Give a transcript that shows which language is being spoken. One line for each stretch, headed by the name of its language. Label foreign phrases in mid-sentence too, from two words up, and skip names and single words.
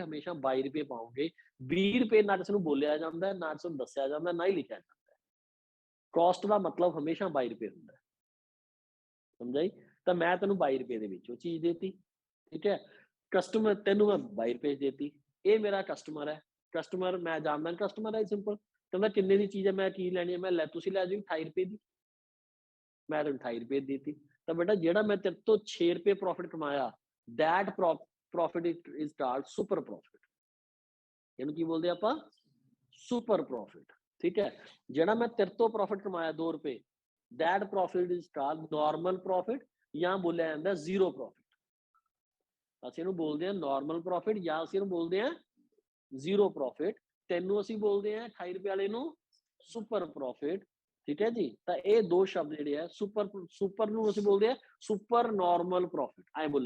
Punjabi: ਹਮੇਸ਼ਾ 22 ਰੁਪਏ ਪਾਓਗੇ 20 ਰੁਪਏ ਨਾ ਕਿਸੇ ਨੂੰ ਬੋਲਿਆ ਜਾਂਦਾ ਨਾ ਕਿਸੇ ਨੂੰ ਦੱਸਿਆ ਜਾਂਦਾ ਨਾ ਹੀ ਲਿਖਿਆ ਜਾਂਦਾ ਕਾਸਟ ਦਾ ਮਤਲਬ ਹਮੇਸ਼ਾ 22 ਰੁਪਏ ਹੁੰਦਾ ਸਮਝਾਈ ਤਾਂ ਮੈਂ ਤੈਨੂੰ 22 ਰੁਪਏ ਦੇ ਵਿੱਚ ਉਹ ਚੀਜ਼ ਦੇਤੀ ਠੀਕ ਹੈ ਕਸਟਮਰ ਤੈਨੂੰ ਮੈਂ 22 ਰੁਪਏ ਦੇਤੀ ਇਹ ਮੇਰਾ ਕਸਟਮਰ ਹੈ ਕਸਟਮਰ ਮੈਂ ਜਾਣਦਾ ਕਸਟਮਰ ਹੈ ਸਿੰਪਲ ਕਹਿੰਦਾ ਕਿੰਨੇ ਦੀ ਚੀਜ਼ ਹੈ ਮੈਂ ਕੀ ਲੈਣੀ ਹੈ ਮੈਂ ਲੈ ਤੁਸੀਂ ਲੈ ਜਾਓ 28 ਰੁਪਏ ਦੀ ਮੈਂ ਤੈਨੂੰ 28 ਰੁਪਏ ਦੇਤੀ ਤਾਂ ਬੇਟਾ ਜਿਹੜਾ ਮੈਂ ਤੇਰੇ ਤੋਂ 6 ਰੁਪਏ ਪ੍ਰੋਫਿਟ ਕਮਾਇਆ
English: that profit is called super profit
Punjabi: ਇਹਨੂੰ ਕੀ ਬੋਲਦੇ ਆਪਾਂ
English: super profit
Punjabi: ਠੀਕ ਹੈ ਜਿਹੜਾ ਮੈਂ ਤੇਰੇ ਤੋਂ ਪ੍ਰੋਫਿਟ ਕਮਾਇਆ 2 ਰੁਪਏ
English: that profit is called normal profit
Punjabi: ਜਾਂ ਬੋਲਿਆ ਜਾਂਦਾ
English: zero profit
Punjabi: ਅਸੀਂ ਇਹਨੂੰ ਬੋਲਦੇ ਹਾਂ
English: normal profit
Punjabi: ਜਾਂ ਅਸੀਂ ਇਹਨੂੰ ਬੋਲਦੇ ਹਾਂ
English: zero profit
Punjabi: ਤੈਨੂੰ ਅਸੀਂ ਬੋਲਦੇ ਹਾਂ 28 ਰੁਪਏ ਵਾਲੇ ਨੂੰ
English: super profit
Punjabi: ਠੀਕ ਹੈ ਜੀ ਤਾਂ ਇਹ ਦੋ ਸ਼ਬਦ ਜਿਹੜੇ ਆ ਸੁਪਰ ਨੂੰ ਅਸੀਂ ਬੋਲਦੇ ਹਾਂ
English: super normal profit
Punjabi: ਐ ਬੋਲਿਆ